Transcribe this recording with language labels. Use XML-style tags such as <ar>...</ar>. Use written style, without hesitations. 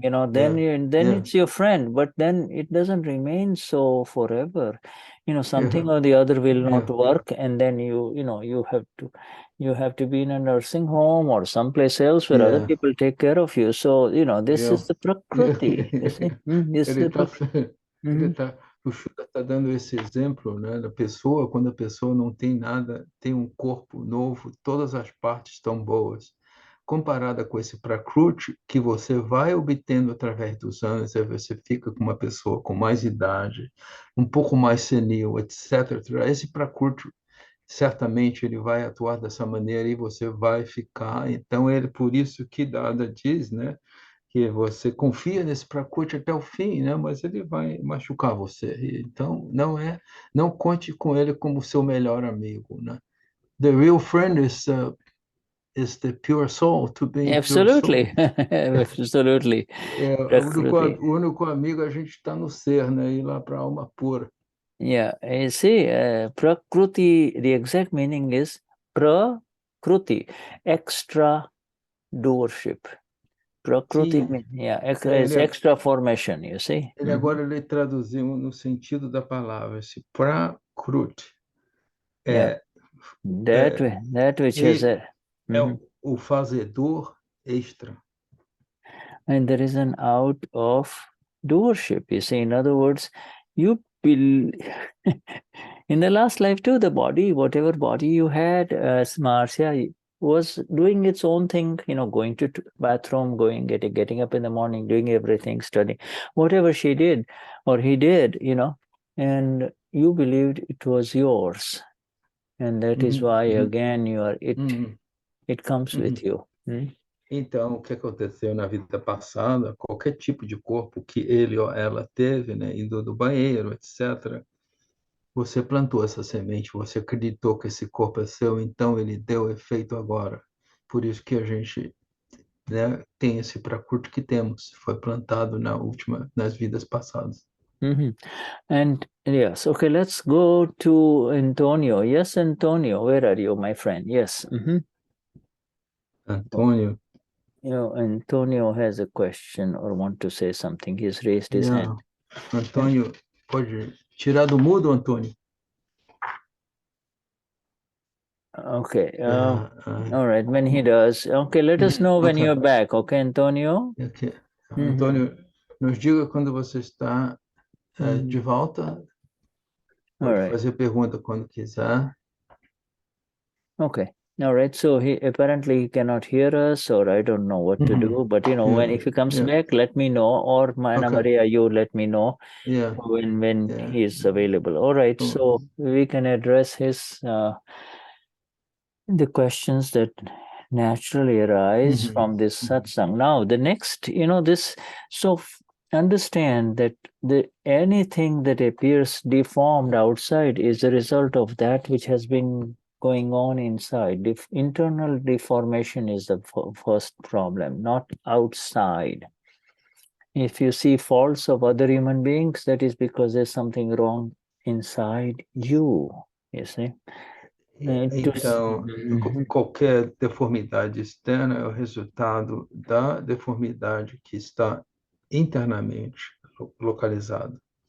<en>Then it's your friend. But then it doesn't remain so forever. Something or the other will not work, and then you have to be in a nursing home or someplace else where other people take care of you. So this is the prakruti. You see, this is the prakruti.</en> <pt>O Shuddha está dando esse exemplo, né, da pessoa, quando a pessoa não tem nada, tem um corpo novo, todas as partes estão boas. Comparada com esse prakruti, que você vai obtendo através dos anos, aí você fica com uma pessoa com mais idade, um pouco mais senil, etc. Esse prakruti, certamente, ele vai atuar dessa maneira e você vai ficar. Então, por isso que Dada diz, né, que você confia nesse prakruti até o fim, né? Mas ele vai machucar você. Então, não conte com ele como seu melhor amigo, né?</pt> <en>The real friend is the pure soul, to be Absolutely. Pure soul. Absolutely.</en> <pt>O único amigo a gente está no ser, né? Ir lá para a alma pura.</pt> <en>Yeah, you see, prakruti, the exact meaning is prakruti, extra doership. Prakruti, is extra formation, you see.</en> <pt>Agora ele traduziu no sentido da palavra, esse prakruti.</pt> <en>That which is</en> <pt>o fazedor extra.</pt> <en>And there is an out of doership, you see. In other words, you will... In the last life too, the body, whatever body you had, as Marcia, was doing its own thing, going to bathroom, getting up in the morning, doing everything, studying, whatever she did or he did, and you believed it was yours. And that is why, again, you are it comes with you.</en> <pt>Então, o que aconteceu na vida passada, qualquer tipo de corpo que ele ou ela teve, né, indo do banheiro, etc., você plantou essa semente, você acreditou que esse corpo é seu, então ele deu efeito agora. Por isso que a gente, né, tem esse prakruti que temos, foi plantado nas vidas passadas.</pt> <en>And yes, okay, let's go to Antonio. Yes, Antonio, where are you, my friend? Yes. Antonio. Antonio has a question or want to say something. He's raised his hand.</en> <pt>Antonio, pode tirar do mudo, Antonio?</pt> <en>Okay. All right. When he does, okay, let us know when you're back. Okay, Antonio? Okay.</en> <pt>Antonio, nos diga quando você está de volta. Pode fazer pergunta quando quiser.</pt> <en>Okay. All right. So he apparently cannot hear us, or I don't know what to do. But when if he comes back, let me know, or Ana Maria, you let me know when he is available. All right. So we can address his the questions that naturally arise from this satsang. Now, the next, this. So understand that anything that appears deformed outside is a result of that which has been going on inside. Internal deformation is the first problem, not outside. If you see faults of other human beings, that is because there's something wrong inside you see.</en> <pt>Então, qualquer deformidade externa é o resultado da deformidade que está internamente localizada.</pt>